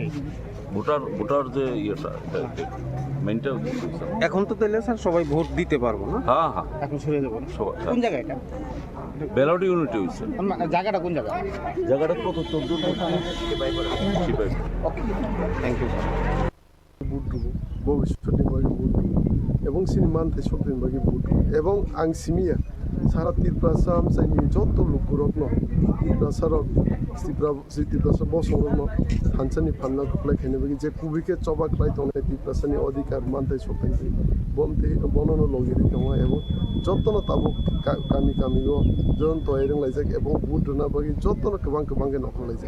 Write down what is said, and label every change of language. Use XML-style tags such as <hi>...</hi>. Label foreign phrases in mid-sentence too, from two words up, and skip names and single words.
<bn>ভোটার যে ইয়েটা মেনটা এখন তো তাহলে স্যার সবাই ভোট দিতে পারবো না হ্যাঁ হ্যাঁ এখন সরে যাবো না সবাই কোন জায়গায় এটা</bn> <en>ballot unity</en> <bn>হয়েছে জায়গাটা কোন জায়গা জায়গাটা কত 14</bn> <en>okay thank you</en> <trp>बुट भविष्य बुट এবং सिनेमान्थै सक्दिनबागि बुट এবং आं सिमिया सारा तिरप्रासा आमसाइनि जत लुकुरकनो तिरप्रासारक तिरप्रासा बसंरकनो हानसानि फान्ना खुलायखायनोबागि जे कुबिके चबाक लाइतने तिरप्रासानि अधिकार मान्थै सक्दिन बमथे बननो लगिरि दङ এবং जतनो ताबु गामि गामिगो जन तयरं लाइजाक এবং बुट दोनाबागि जतनो गोबां नखलाइजाक</trp>